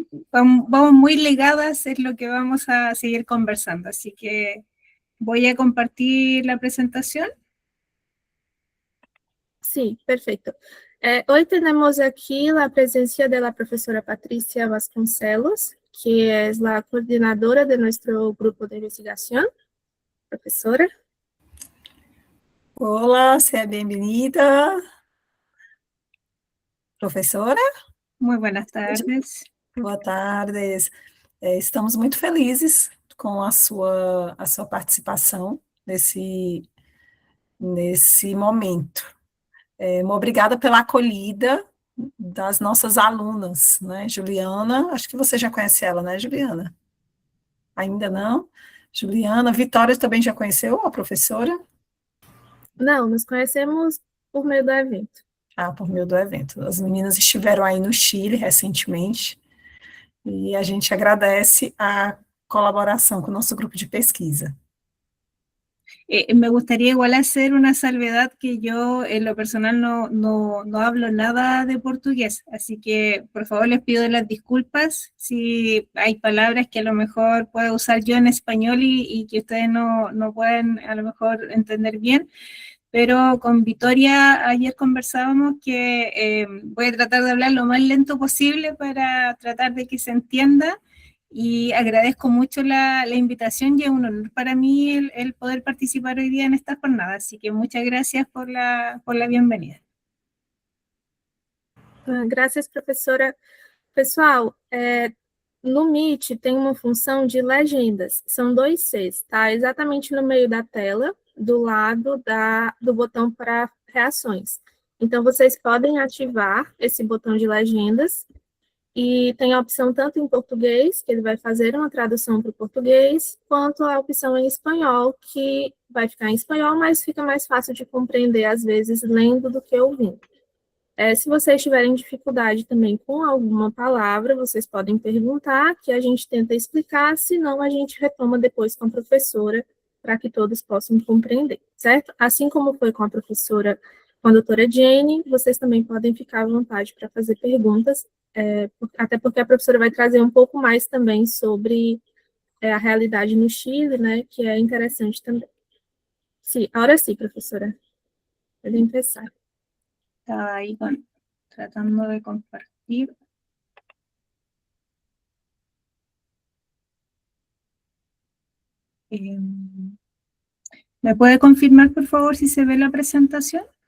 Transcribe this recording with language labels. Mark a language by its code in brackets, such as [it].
[es] vamos muy ligadas en lo que vamos a seguir conversando, así que voy a compartir la presentación. Sí, perfecto. Hoy tenemos aquí la presencia de la profesora Patricia Vasconcelos, que es la coordinadora de nuestro grupo de investigación. Profesora. [pt] Olá, seja bem-vinda, professora. [es] Muy buenas tardes. [pt] Boa tarde. Estamos muito felizes com a sua participação nesse momento. Obrigada pela acolhida das nossas alunas, né? Juliana, acho que você já conhece ela, né, Juliana? Ainda não? Juliana, Vitória também já conheceu a professora? Não, nos conhecemos por meio do evento. Ah, por meio do evento. As meninas estiveram aí no Chile recentemente e a gente agradece a colaboração com o nosso grupo de pesquisa. [es] Me gustaría igual hacer una salvedad que yo en lo personal no hablo nada de portugués, así que por favor les pido las disculpas si hay palabras que a lo mejor puedo usar yo en español y que ustedes no pueden a lo mejor entender bien, pero con Victoria ayer conversábamos que voy a tratar de hablar lo más lento posible para tratar de que se entienda. Y agradezco mucho la invitación y es un honor para mí el poder participar hoy día en esta jornada, así que muchas gracias por la bienvenida. [pt] Graças, professora. Pessoal, no Meet tem uma função de legendas, são 2 Cs, tá? Exatamente no meio da tela, do lado do botão para reações. Então, vocês podem ativar esse botão de legendas, e tem a opção tanto em português, que ele vai fazer uma tradução para o português, quanto a opção em espanhol, que vai ficar em espanhol, mas fica mais fácil de compreender, às vezes, lendo do que ouvindo. Se vocês tiverem dificuldade também com alguma palavra, vocês podem perguntar, que a gente tenta explicar, senão a gente retoma depois com a professora, para que todos possam compreender, certo? Assim como foi com a professora, com a doutora Jane, vocês também podem ficar à vontade para fazer perguntas, até porque a professora vai trazer um pouco mais também sobre a realidade no Chile, né, que é interessante também. [es] Sí, ahora sí, profesora. Puede empezar. Estaba ahí tratando de compartir. ¿Me puede confirmar, por favor, si se ve la presentación?